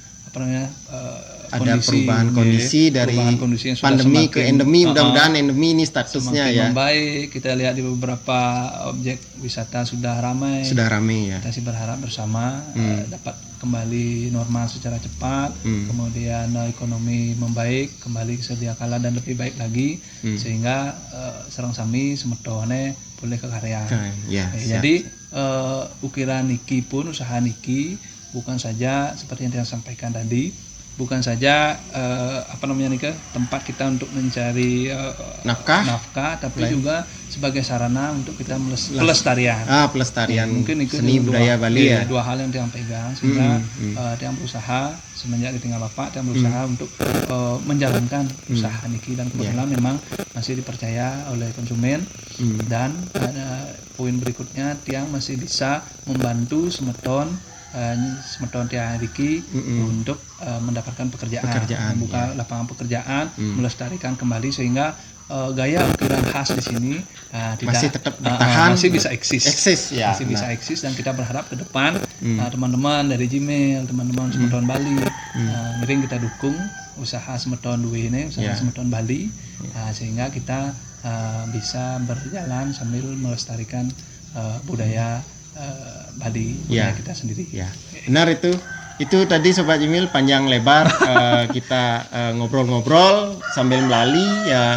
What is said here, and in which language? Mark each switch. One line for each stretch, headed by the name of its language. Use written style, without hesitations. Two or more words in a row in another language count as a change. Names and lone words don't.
Indonesian: ada perubahan kondisi dari pandemi ke endemi, mudah-mudahan endemi ini statusnya semakin membaik. Kita lihat di beberapa objek wisata sudah ramai ya. Kita sih berharap bersama dapat kembali normal secara cepat, kemudian ekonomi membaik kembali sedia kala dan lebih baik lagi, sehingga
Balinese: sareng sami semetone
Indonesian: boleh ke karya. Jadi ukiran niki pun, usaha niki bukan saja seperti yang saya sampaikan tadi, bukan saja tempat kita untuk mencari nafkah, tapi juga sebagai sarana untuk kita pelestarian. Mungkin itu seni budaya Bali ya. Dua hal yang dia pegang, sehingga dia berusaha semenjak ditinggal Bapak, dia berusaha untuk menjalankan usaha niki, dan kebetulan memang masih dipercaya oleh konsumen. Dan poin berikutnya, tiang masih bisa membantu
Balinese: semeton tiang
Indonesian: Riki untuk mendapatkan pekerjaan, membuka lapangan pekerjaan, melestarikan kembali, sehingga gaya ukiran khas di sini masih tetap bertahan, masih bisa eksis, bisa eksis. Dan kita berharap ke depan teman-teman dari Jimil, teman-teman semeton Bali, mending kita dukung usaha semeton Dwi ini, usaha semeton Bali, sehingga kita bisa berjalan sambil melestarikan budaya Bali, budaya kita sendiri. Benar itu tadi Sobat Jimil panjang lebar kita ngobrol-ngobrol sambil melali ya.